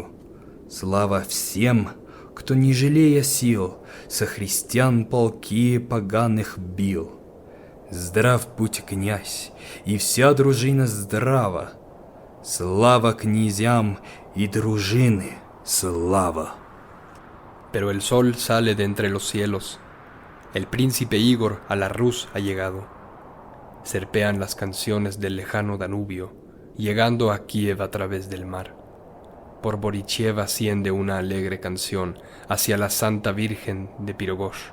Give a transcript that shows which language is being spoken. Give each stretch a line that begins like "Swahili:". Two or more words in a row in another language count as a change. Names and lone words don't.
Russian: Слава всем, кто, не жалея сил, со христиан полки поганых бил. Здрав будь князь, и вся дружина здрава. Слава князям и дружины, слава.
Spanish: Pero el sol sale de entre los cielos, el príncipe Igor a la Rus ha llegado. Serpean las canciones del lejano Danubio, llegando a Kiev a través del mar. Por Borichev asciende una alegre canción hacia la Santa Virgen de Pirogosh.